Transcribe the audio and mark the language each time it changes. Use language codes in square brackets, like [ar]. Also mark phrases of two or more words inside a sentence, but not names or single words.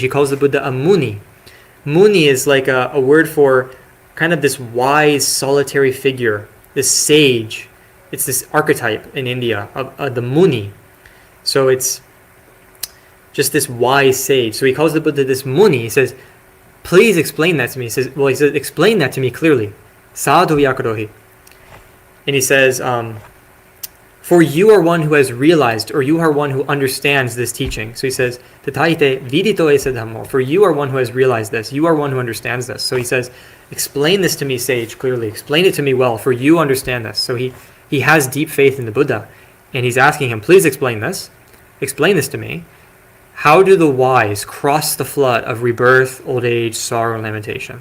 [en] He calls the Buddha a muni. Muni is like a word for kind of this wise, solitary figure, this sage. It's this archetype in India of the muni. So it's just this wise sage. So he calls the Buddha this muni. He says, please explain that to me. He says, explain that to me clearly. [pi] Sadhu yakarohi. [en] And he says, for you are one who has realized, or you are one who understands this teaching. So he says, [pi] Tatahite vidito esa dhammo. [en] For you are one who has realized this. You are one who understands this. So he says, explain this to me, sage, clearly. Explain it to me well, for you understand this. So he has deep faith in the Buddha. And he's asking him, please explain this. Explain this to me. How do the wise cross the flood of rebirth, old age, sorrow, and lamentation?